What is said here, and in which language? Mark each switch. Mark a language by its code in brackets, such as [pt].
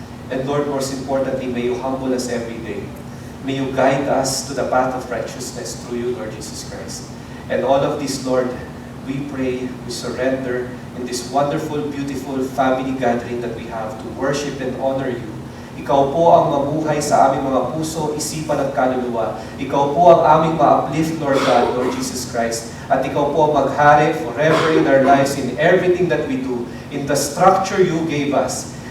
[en] And Lord, most importantly, may you humble us every day. May you guide us to the path of righteousness through you, Lord Jesus Christ. And all of this, Lord, we pray, we surrender in this wonderful, beautiful family gathering that we have to worship and honor you. [tl] Ikaw po ang mamuhay sa aming mga puso, isipan at kaluluwa. Ikaw po ang aming ma-uplift, Lord God, Lord Jesus Christ. [en] At ikaw po ang maghari forever in our lives, in everything that we do, in the structure you gave us.